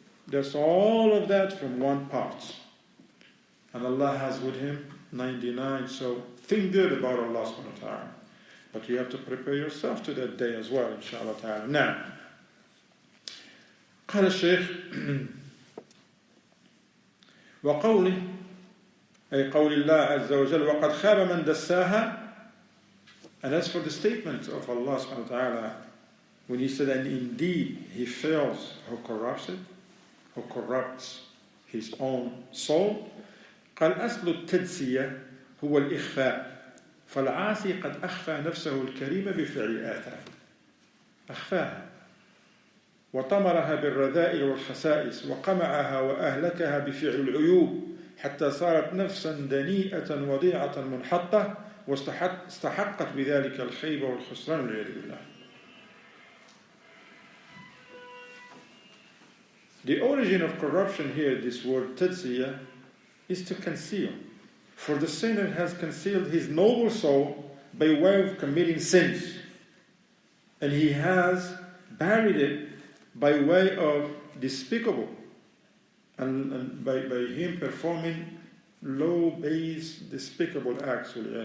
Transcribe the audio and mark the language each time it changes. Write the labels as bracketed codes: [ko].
[en] There's all of that from one part. And Allah has with Him 99, so think good about Allah subhanahu wa ta'ala. But you have to prepare yourself to that day as well, inshallah ta'ala. [ar] Now, قال الشيخ وقوله أي قول الله عز وجل وقد خاب من دساها. [en] And as for the statement of Allah subhanahu wa ta'ala, when He said, and indeed He fails who corrupts it, who corrupts his own soul. [ar] قال أصل التدسية هو الإخفاء. فالعاصي قد أخفى نفسه الكريمة بفعل آثام. أخفاها وطمرها بالرذائل والخسائس وقمعها وأهلكها بفعل العيوب حتى صارت نفسا دنيئة وضيعة منحطة واستحقت بذلك الخيبة والخسران والعياذ بالله. [en] The origin of corruption here, this word tadsiya, is to conceal. For the sinner has concealed his noble soul by way of committing sins. And he has buried it by way of despicable and by him performing low, base, despicable acts.